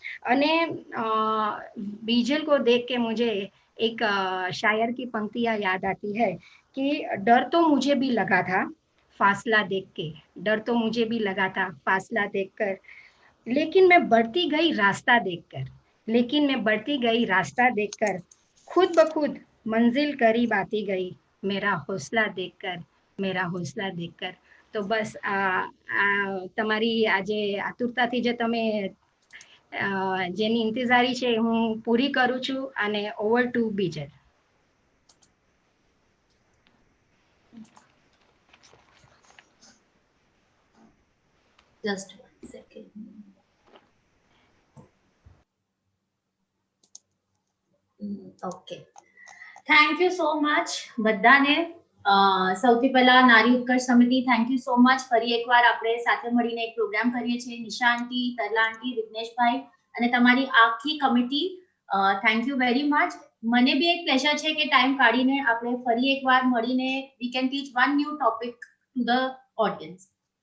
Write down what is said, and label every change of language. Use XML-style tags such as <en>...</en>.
<hi>અને बीजल को देख के मुझे एक शायर की पंक्तियां याद आती है कि डर तो मुझे भी लगा था फासला देख के, डर तो मुझे भी लगा था फासला देखकर, लेकिन मैं बढ़ती गई रास्ता देखकर, लेकिन मैं बढ़ती गई रास्ता देखकर, खुद ब खुद मंजिल करीब आती गई, मेरा हौसला देखकर, मेरा हौसला देखकर.</hi> <gu>તો બસ તમારી આજે આતુરતાથી જે તમે જેની ઇંતજારી છે હું પૂરી કરું છું.</gu> <en>અને over to Bijal. Just 1 second. Okay. Thank you so much બધાને.</en> <gu>સૌથી પહેલા નારી ઉત્કર્ષ સમિતિ,</gu> <en>Thank you so much.</en> <gu>ફરી એકવાર આપણે સાથે મળીને એક પ્રોગ્રામ કરીએ છીએ. નિશા આંટી, તરલા આંટી, વિઘ્નેશભાઈ અને તમારી આખી committee,</gu> <en>Thank you very much.</en> <gu>મને બી એક પ્લેઝર છે કે ટાઈમ કાઢીને આપણે ફરી એકવાર મળીને</gu> <en>We can teach one new topic to the audience.</en>